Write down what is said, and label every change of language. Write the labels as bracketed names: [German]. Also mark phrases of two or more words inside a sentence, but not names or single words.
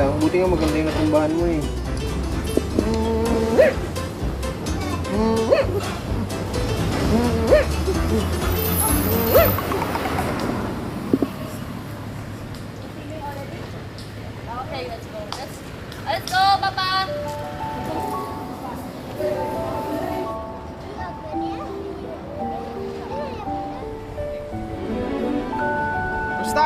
[Filipino] Buti nga maganda yung natumbahan mo, eh. [English] Okay, let's go. Let's go, Papa! [Filipino] Basta!